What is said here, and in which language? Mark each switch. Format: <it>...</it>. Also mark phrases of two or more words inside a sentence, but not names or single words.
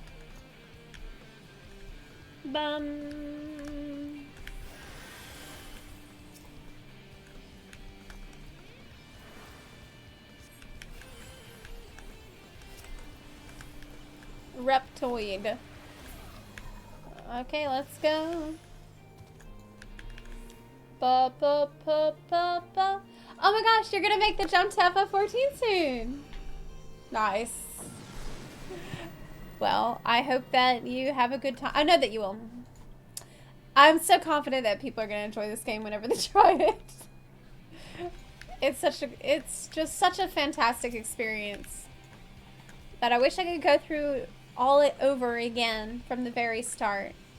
<en>Bum. Reptoid. Okay, let's go. Ba, ba, ba, ba, ba. Oh my gosh, you're gonna make the jump to FF14 soon. Nice. Well, I hope that you have a good time. I know that you will. I'm so confident that people are gonna enjoy this game whenever they try it. It's just such a fantastic experience that I wish I could go through all it over again from the very start.</en>